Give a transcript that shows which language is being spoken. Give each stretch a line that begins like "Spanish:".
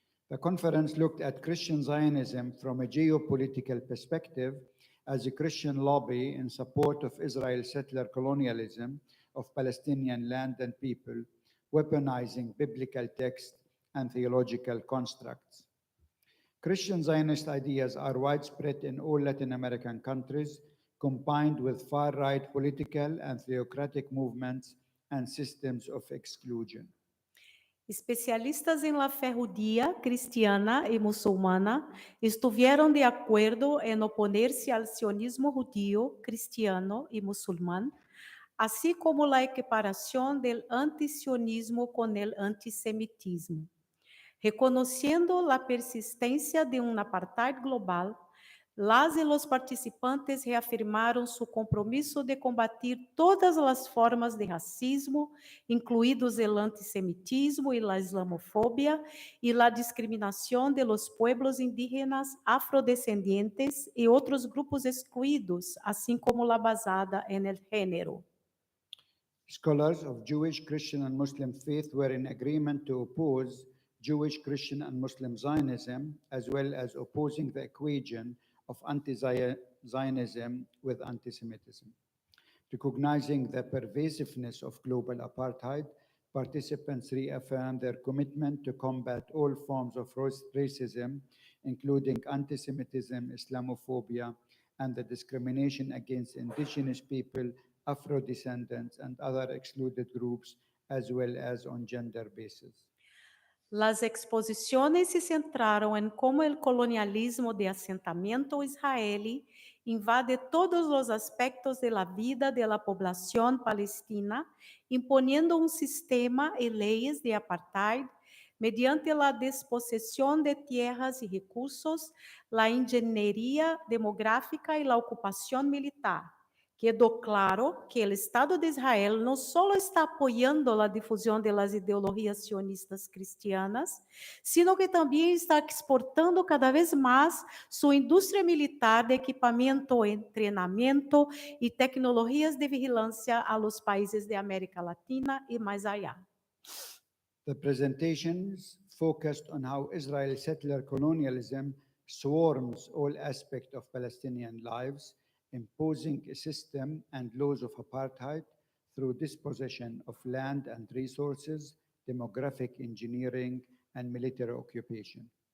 English: The conference looked at Christian Zionism from a geopolitical perspective as a Christian lobby in support of Israel's settler colonialism of Palestinian land and people, weaponizing biblical text and theological constructs. Christian Zionist ideas are widespread in all Latin American countries, combined with far-right political and theocratic movements and systems of exclusion.
Spanish: Especialistas en la fe judía, cristiana y musulmana estuvieron de acuerdo en oponerse al sionismo judío, cristiano y musulmán, así como la equiparación del antisionismo con el antisemitismo. Reconociendo la persistencia de un apartheid global, las y los participantes reafirmaron su compromiso de combatir todas las formas de racismo, incluidos el antisemitismo y la islamofobia, y la discriminación de los pueblos indígenas, afrodescendientes y otros grupos excluidos, así como la basada en el género.
English: Scholars of Jewish, Christian, and Muslim faith were in agreement to oppose Jewish, Christian, and Muslim Zionism, as well as opposing the equation of anti-Zionism with anti-Semitism. Recognizing the pervasiveness of global apartheid, participants reaffirmed their commitment to combat all forms of racism, including anti-Semitism, Islamophobia, and the discrimination against indigenous people, Afro-descendants, and other excluded groups, as well as on gender basis.
Spanish: Las exposiciones se centraron en cómo el colonialismo de asentamiento israelí invade todos los aspectos de la vida de la población palestina, imponiendo un sistema y leyes de apartheid mediante la desposesión de tierras y recursos, la ingeniería demográfica y la ocupación militar. Quedó claro que el Estado de Israel no solo está apoyando la difusión de las ideologías sionistas cristianas, sino que también está exportando cada vez más su industria militar de equipamiento, entrenamiento y tecnologías de vigilancia a los países de América Latina y más allá.
English: The presentations focused on how Israel's settler colonialism swarms all aspects of Palestinian lives, imposing a system and laws of apartheid through dispossession of land and resources, demographic engineering, and military occupation.